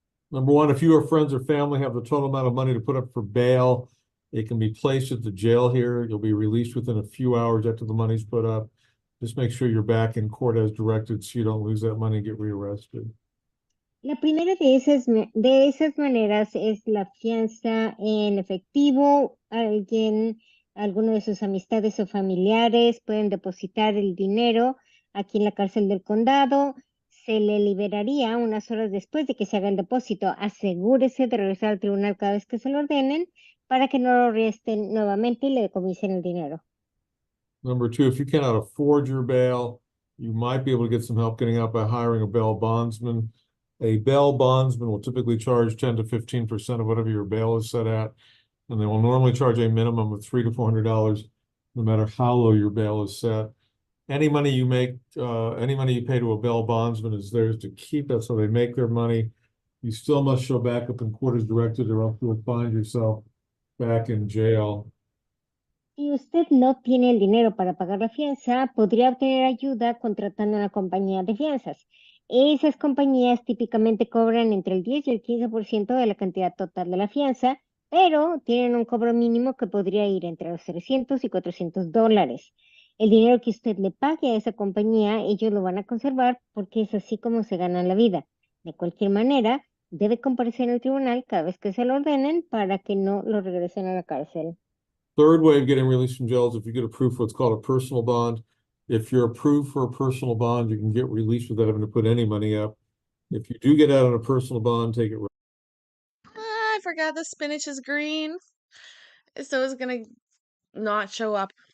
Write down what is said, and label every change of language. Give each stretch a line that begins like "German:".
English: Number one, if you or friends or family have the total amount of money to put up for bail, it can be placed at the jail here. You'll be released within a few hours after the money's put up. Just make sure you're back in court as directed so you don't lose that money and get rearrested.
Spanish: La primera de esas maneras es la fianza en efectivo. Alguno de sus amistades o familiares pueden depositar el dinero aquí en la cárcel del condado. Se le liberaría unas horas después de que se haga el depósito. Asegúrese de regresar al tribunal cada vez que se lo ordenen para que no lo arresten nuevamente y le decomisen el dinero.
English: Number two, if you cannot afford your bail, you might be able to get some help getting out by hiring a bail bondsman. A bail bondsman will typically charge 10 to 15% of whatever your bail is set at, and they will normally charge a minimum of $300 to $400, no matter how low your bail is set. Any money you make, any money you pay to a bail bondsman is theirs to keep. That's how they make their money. You still must show back up in court as directed, or else you'll find yourself back in jail.
Spanish: Si usted no tiene el dinero para pagar la fianza, podría obtener ayuda contratando una compañía de fianzas. Esas compañías típicamente cobran entre el 10 y el 15% de la cantidad total de la fianza, pero tienen un cobro mínimo que podría ir entre los $300 y $400. El dinero que usted le pague a esa compañía, ellos lo van a conservar porque es así como se ganan la vida. De cualquier manera, debe comparecer en el tribunal cada vez que se lo ordenen para que no lo regresen a la cárcel.
English: Third way of getting released from jail is if you get approved for what's called a personal bond. If you're approved for a personal bond, you can get released without having to put any money up. If you do get out on a personal bond, take it. I forgot the spinach is green. So it's gonna not show up.